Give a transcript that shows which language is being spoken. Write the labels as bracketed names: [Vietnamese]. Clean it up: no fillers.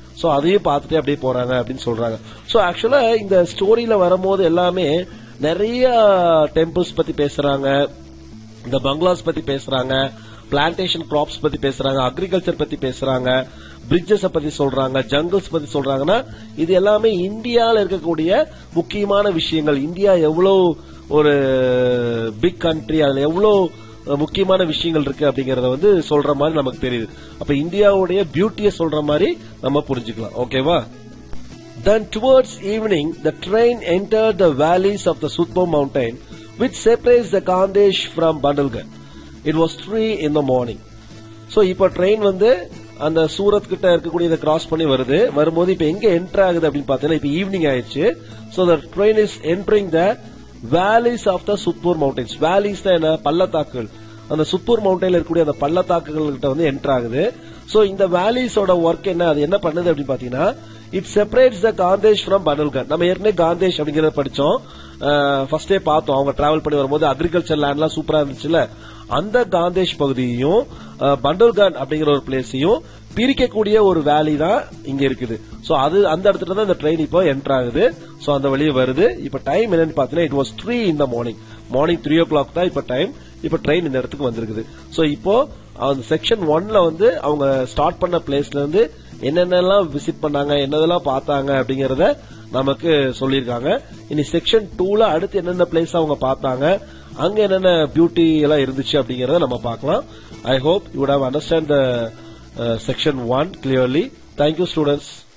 [Tamil] So அதையும் பார்த்துட்டே அப்படியே போறாங்க அப்படின்னு சொல்றாங்க. சோ ஆக்சுவலா இந்த ஸ்டோரியில வரும்போது எல்லாமே நிறைய டெம்பிள்ஸ் பத்தி பேசுறாங்க, இந்த பங்களாஸ் பத்தி பேசுறாங்க, பிளான்டேஷன் கிராப்ஸ் பத்தி பேசுறாங்க, அக்ரிகல்ச்சர் பத்தி பேசுறாங்க, பிரிட்ஜஸ் பத்தி சொல்றாங்க, ஜங்கிள்ஸ் பத்தி சொல்றாங்கன்னா இது எல்லாமே இந்தியாவில் இருக்கக்கூடிய முக்கியமான விஷயங்கள். இந்தியா எவ்வளவு ஒரு பிக் கண்ட்ரி, அதுல எவ்வளவு முக்கியமான விஷயங்கள் இருக்கு அப்படிங்கறத வந்து சொல்ற மாதிரி நமக்கு தெரியுது. அப்ப இந்தியாவுடைய பியூட்டியை சொல்ற மாதிரி நம்ம புரிஞ்சுக்கலாம். ஓகேவா? [English] Then towards evening the train entered the valleys of the Sutpur mountain which separates the Khandesh from Bandalgarh. It was 3 in the morning. [Tamil] So இப்ப ட்ரெயின் வந்து அந்த சூரத் கிட்ட இருக்கக்கூடிய கிராஸ் பண்ணி வரும்போது இப்ப எங்க என்டர் ஆகுது அப்படின்னு பாத்தீங்கன்னா இப்ப ஈவினிங் ஆயிடுச்சு. [English] So the train is entering the valleys of the Sutpur mountains. [Tamil] Valleys என்ன, பள்ளத்தாக்குகள். அந்த சுத்பூர் மவுண்டைன்ல இருக்கக்கூடிய அந்த பள்ளத்தாக்குகள் கிட்ட வந்து என்டர் ஆகுது. சோ இந்த வேலிஸோட ஒர்க் என்ன, அது என்ன பண்ணுது அப்படின்னு பாத்தீங்கன்னா [English] It separates the Khandesh from Bundelkhand. [Tamil] நம்ம ஏற்கனவே காந்தேஷ் அப்படிங்கறத படிச்சோம், ஃபர்ஸ்டே பார்த்தோம். அவங்க டிராவல் பண்ணி வரும்போது அக்ரிகல்ச்சர் லேண்ட் எல்லாம் சூப்பரா இருந்துச்சுல, அந்த காந்தேஷ் பகுதியையும் பண்டல்கர் அப்படிங்கிற ஒரு பிளேஸையும் பிரிக்கக்கூடிய ஒரு வேலி தான் இங்க இருக்குது. சோ அது அந்த இடத்துல தான் இந்த ட்ரெயின் இப்போ என்டர் ஆகுது. சோ அந்த வழியே வருது. இப்ப டைம் என்னன்னு பாத்தீங்கன்னா [English] It was 3 in the morning. [Tamil] Morning 3 o'clock தான் இப்ப டைம். இப்ப ட்ரெயின் இந்த இடத்துக்கு வந்திருக்குது. சோ இப்போ அந்த செக்ஷன் 1ல வந்து அவங்க ஸ்டார்ட் பண்ண பிளேஸ்ல இருந்து என்னென்னலாம் விசிட் பண்ணாங்க, என்னதெல்லாம் பார்த்தாங்க அப்படிங்கறத நமக்கு சொல்லியிருக்காங்க. இனி செக்ஷன் 2ல அடுத்து என்னென்ன பிளேஸ் அவங்க பார்த்தாங்க, அங்க என்னென்ன பியூட்டி எல்லாம் இருந்துச்சு அப்படிங்கறத நம்ம பார்க்கலாம். [English] I hope you would have understand the section 1 clearly. Thank you, students.